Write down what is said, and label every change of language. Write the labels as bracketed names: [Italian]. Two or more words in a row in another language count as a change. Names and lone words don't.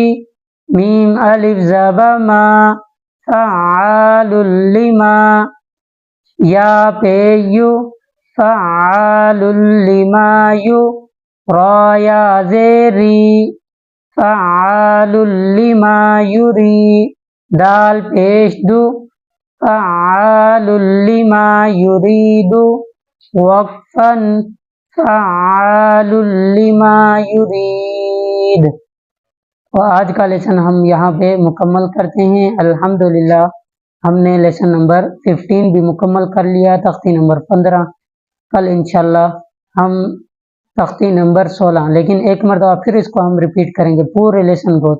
[Arabic] میم الف زبا ما فعال لما، یا پیو فعال لما یو، را یا زیری فعال لما یری، [Urdu] دال پیش دو [Arabic] فعال لما یرید، وقفا فعال لما یرید۔ [Urdu] اور آج کا لیسن ہم یہاں پہ مکمل کرتے ہیں۔ الحمدللہ ہم نے [English] lesson number [Urdu] 15 بھی مکمل کر لیا، تختی نمبر 15۔ کل انشاءاللہ ہم تختی نمبر 16، لیکن ایک مرتبہ پھر اس کو ہم ریپیٹ کریں گے پورے لیسن کو۔